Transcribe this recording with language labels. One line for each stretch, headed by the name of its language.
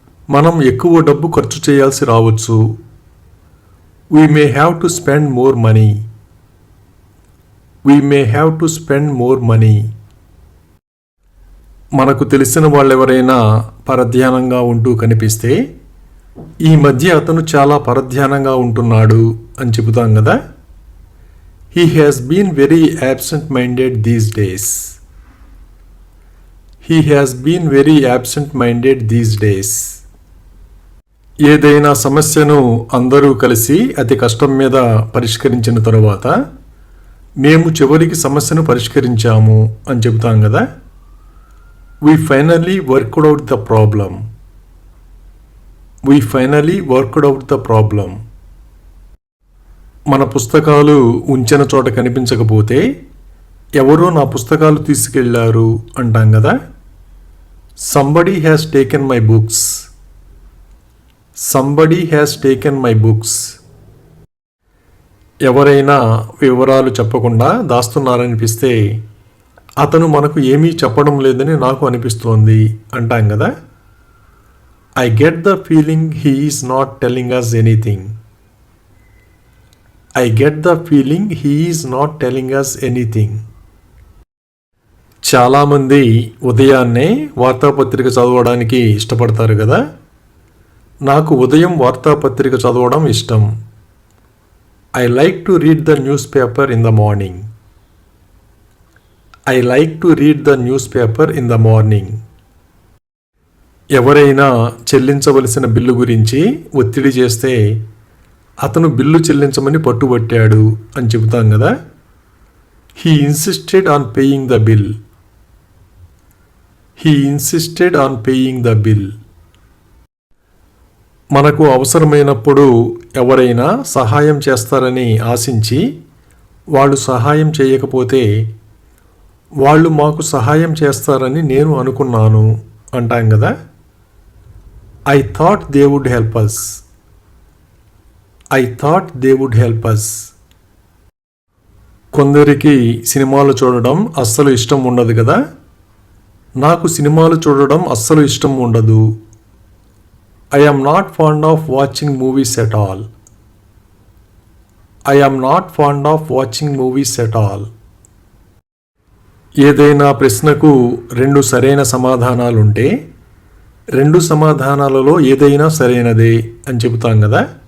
Telugu: మనం ఎక్కువ డబ్బు ఖర్చు చేయాల్సి రావచ్చు.
English: We may have to spend more money. We may have to spend more money.
Telugu: మనకు తెలిసిన వాళ్ళెవరైనా పరధ్యానంగా ఉంటూ కనిపిస్తే ఈ మధ్య అతను చాలా పరధ్యానంగా ఉంటున్నాడు అని చెబుతాం కదా.
English: He has been very absent-minded these days. He has been very absent-minded these days.
Telugu: ఏదైనా సమస్యను అందరూ కలిసి అతి కష్టం మీద పరిష్కరించిన తరువాత మేము చివరికి సమస్యను పరిష్కరించాము అని చెబుతాం కదా.
English: We finally worked out the problem. We finally worked out the problem.
Telugu: మన పుస్తకాలు ఉంచిన చోట కనిపించకపోతే ఎవరో నా పుస్తకాలు తీసుకెళ్లారు అంటాం కదా.
English: Somebody has taken my books. Somebody has taken my books.
Telugu: ఎవరైనా వివరాలు చెప్పకుండా దాస్తున్నారనిపిస్తే అతను మనకు ఏమీ చెప్పడం లేదని నాకు అనిపిస్తోంది అంటాం కదా.
English: I get the feeling he is not telling us anything. I get the feeling he is not telling us anything.
Telugu: చాలామంది ఉదయాన్నే వార్తాపత్రిక చదవడానికి ఇష్టపడతారు కదా. నాకు ఉదయం వార్తాపత్రిక చదవడం ఇష్టం.
English: I like to read the newspaper in the morning. I like to read the newspaper in the morning.
Telugu: ఎవరైనా చెల్లించవలసిన బిల్లు గురించి ఒత్తిడి చేస్తే అతను బిల్లు చెల్లించమని పట్టుబట్టాడు అని చెబుతాం కదా.
English: He insisted on paying the bill. He insisted on paying the bill.
Telugu: మనకు అవసరమైనప్పుడు ఎవరైనా సహాయం చేస్తారని ఆశించి వాళ్ళు సహాయం చేయకపోతే వాళ్ళు మాకు సహాయం చేస్తారని నేను అనుకున్నాను అంటాం కదా.
English: I thought they would help us. I thought they would help us.
Telugu: కొందరికి సినిమాలు చూడడం అస్సలు ఇష్టం ఉండదు కదా. నాకు సినిమాలు చూడడం అస్సలు ఇష్టం ఉండదు.
English: I am not fond of watching movies at all. I am not fond of watching movies at all.
Telugu: ఏదైనా ప్రశ్నకు 2 సరైన సమాధానాలుంటే 2 సమాధానాలలో ఏదైనా సరైనదే అని చెబుతాం కదా.